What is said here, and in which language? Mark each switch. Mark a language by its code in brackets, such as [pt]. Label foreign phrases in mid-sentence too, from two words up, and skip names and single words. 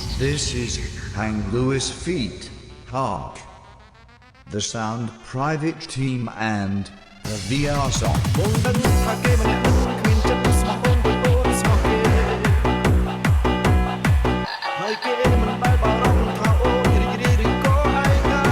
[en] This is Hang Lewis Feet, Hark. The Sound Private Team and the VR Song. [km] បងដឹងថាគេម្នាក់នឹងគ្មានចិត្តស្មោះអូនដូចអូនស្មោះគេហើយគេមិនដែលបារម្ភថាអូនរីករាយឬក៏ឯកា